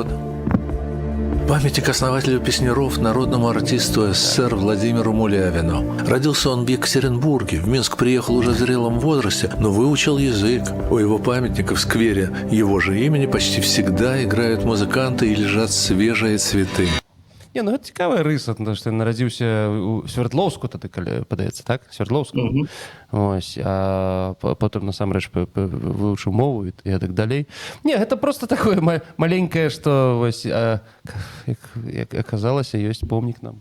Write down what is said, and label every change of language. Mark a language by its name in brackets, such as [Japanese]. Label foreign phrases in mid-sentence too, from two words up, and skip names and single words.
[Russian] Памятник основателю песняров, народному артисту СССР Владимиру Мулявину. Родился он в Екатеринбурге, в Минск приехал уже в зрелом возрасте, но выучил язык. У его памятника в сквере его же имени почти всегда играют музыканты и лежат свежие цветы. [Belarusian] Не, ну гэта цікавая рыса, тому што ён нарадзіўся ў Свердлоўску, тады, калі падаецца, так? Свердлоўску. Ось, а потым насамрэч вывучыў мову і так далей. Не, гэта просто такое маленькае, што, вось, як аказалася, ёсць помнік нам.